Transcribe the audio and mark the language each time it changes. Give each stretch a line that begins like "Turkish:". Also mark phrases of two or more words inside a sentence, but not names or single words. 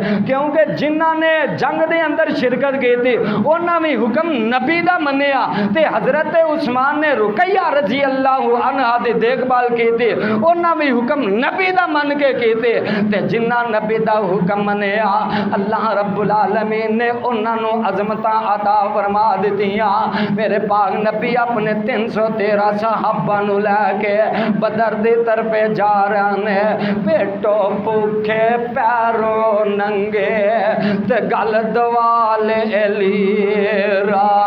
Punjabi: کیونکہ جنہاں نے جنگ دے اندر شرکت کی تھی انہاں بھی حکم نبی دا منیا تے حضرت عثمان نے رقیہ
Arabic: رضي الله عنها
Punjabi: دی دیکھ بھال کی تھی انہاں بھی حکم نبی دا من کے کی تھی تے جنہاں نبی دا حکم منیا
Arabic: الله رب العالمين
Punjabi: نے انہوں نے عظمتاں عطا فرما دتیاں. میرے پاک نبی اپنے 313 صحابہ نو لیکے بدر دی طرفے جا رہے نے پیٹوں بھکھے پیروں ننگے تے گل دوالے لیرا.